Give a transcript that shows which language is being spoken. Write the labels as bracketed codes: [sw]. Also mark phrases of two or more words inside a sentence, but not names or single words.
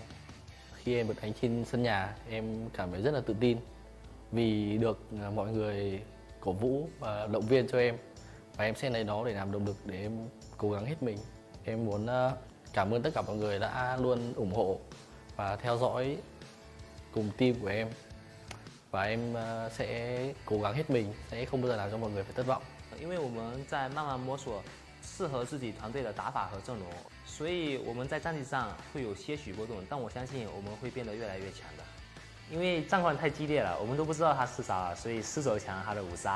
[vi] Khi em được đánh trên sân nhà, em cảm thấy rất là tự tin vì được mọi người cổ vũ và động viên cho em, và em sẽ lấy đó để làm động lực để em cố gắng hết mình. Em muốn cảm ơn tất cả mọi người đã luôn ủng hộ và theo dõi cùng team của em, và em sẽ cố gắng hết mình, sẽ không bao giờ làm cho mọi người phải thất vọng. [zh] 因为我们在慢慢摸索适合自己团队的打法和阵容，所以我们在战绩上会有些许波动，但我相信我们会变得越来越强的。因为战况太激烈了，我们都不知道他4杀了，所以失手抢他的5杀。